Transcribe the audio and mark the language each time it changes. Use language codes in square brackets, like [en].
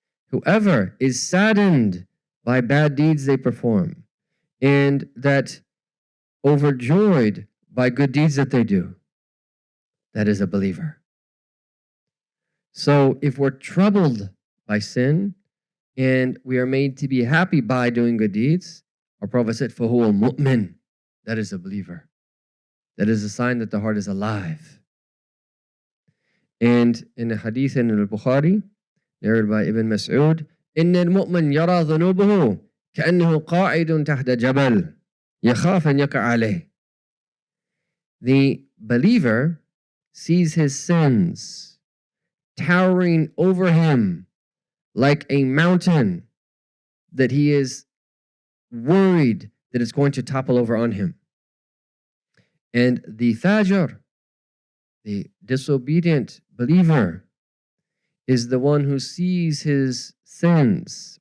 [en] Whoever is saddened by bad deeds they perform, and that overjoyed by good deeds that they do, that is a believer. So if we're troubled by sin and we are made to be happy by doing good deeds, our Prophet said, [ar] فَهُوَ مُؤْمِن. [en] That is a believer. That is a sign that the heart is alive. And in a hadith in Al-Bukhari, narrated by Ibn Mas'ud, [ar] إِنَّ الْمُؤْمِنْ يَرَى ذُنُوبَهُ كَأَنَّهُ قَاعِدٌ تَحْتَ جَبَلٍ يَخَافُ أَنْ يَقَعَ عَلَيْهِ. [en] The believer sees his sins towering over him like a mountain that he is worried that it's going to topple over on him. And the fajr, the disobedient believer, is the one who sees his sins.